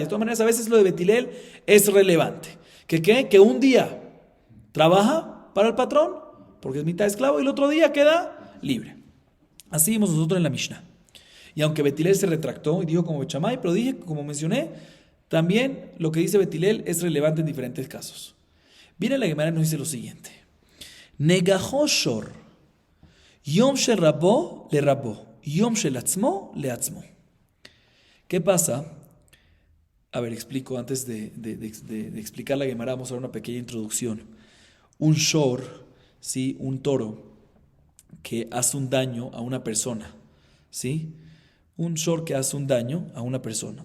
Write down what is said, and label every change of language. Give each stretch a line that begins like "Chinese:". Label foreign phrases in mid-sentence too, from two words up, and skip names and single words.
Spanish: De todas maneras, a veces lo de Beit Hillel es relevante. Que un día trabaja para el patrón, porque es mitad esclavo, y el otro día queda libre. Así vimos nosotros en la Mishnah. Y aunque Beit Hillel se retractó y dijo como Bet Shammai, pero dije, como mencioné, también lo que dice Beit Hillel es relevante en diferentes casos. Viene la Gemara y nos dice lo siguiente.
Hebrew: נגחו שור יום של רבו לרבו יום של עצמו לעצמו.
Spanish: ¿Qué pasa? A ver, explico antes de explicar la Gemara, vamos a dar una pequeña introducción. Un shor, ¿sí? Un toro que hace un daño a una persona, ¿sí? Un shor que hace un daño a una persona.